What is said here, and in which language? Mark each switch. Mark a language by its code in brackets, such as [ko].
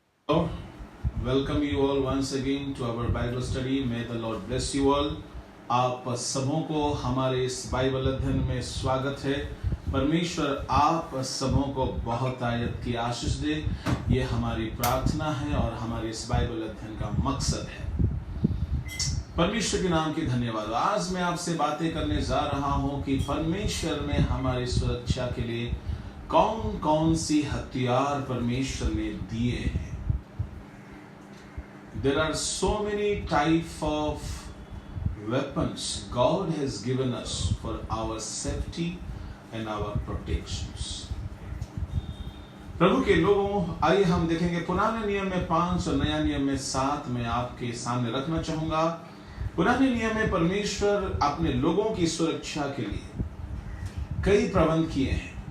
[en] Welcome you all once again to our Bible study. May the Lord bless you all. [hi] आप सबों को हमारे इस बाइबल अध्ययन में स्वागत है। परमेश्वर आप सबों को बहुत आयत की आशीष दे, ये हमारी प्रार्थना है और हमारे इस बाइबल अध्ययन का मकसद है। परमेश्वर के नाम की धन्यवाद। आज मैं आपसे बातें करने जा रहा हूं कि परमेश्वर ने हमारी सुरक्षा के लिए कौन कौन सी हथियार परमेश्वर ने दिए हैं। [en] There are so many type of weapons God has given us for our safety and our protections. [hi] प्रभु के लोगों, आइए हम देखेंगे पुराने नियम में 5 और नया नियम में 7 में आपके सामने रखना चाहूंगा। पुराने नियम में परमेश्वर अपने लोगों की सुरक्षा के लिए कई प्रबंध किए हैं।